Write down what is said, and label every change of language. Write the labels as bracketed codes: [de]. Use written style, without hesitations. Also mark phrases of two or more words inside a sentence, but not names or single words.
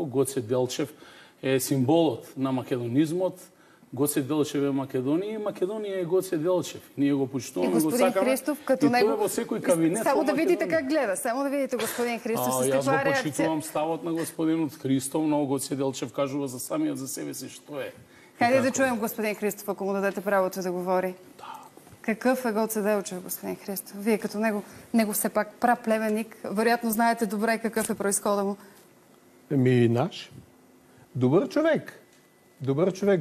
[mk] Гоце Делчев е символот на македонизмот. Гоце Делчев е Македонија и Македонија е Гоце Делчев. Ние го почитуваме, го сакаме. [bg] Христов, като и него... [mk] тоа во секој кабинет. [bg] Само да видите как гледа. Само да видите господин Христов с каква реакција. [mk] Јас го почитувам ставот на господинот Христов, но Гоце Делчев кажува за самиот за себе си што е. [bg] Хайде да чуем господин Христов, ако му дадете правото да говори. Какъв е Гоце Делчев, господин Христов? Вие като него все пак праплеменник, вероятно знаете добре какъв е произхода му. Наш. Добър човек. Добър човек.